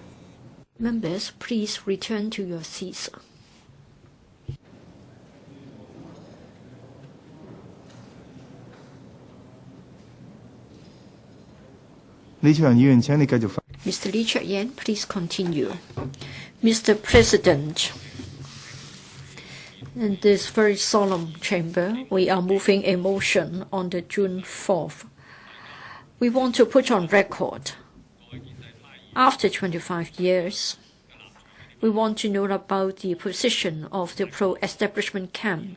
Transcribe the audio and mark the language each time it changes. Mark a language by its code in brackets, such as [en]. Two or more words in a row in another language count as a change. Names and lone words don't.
[en] Members, please return to your seats. [yue] 李卓人議員，請你繼續發。 [en] Mr. Lee Cheuk-yan, please continue. Mr. President, in this very solemn chamber, we are moving a motion on the June 4th. We want to put on record, after 25 years, we want to know about the position of the pro-establishment camp.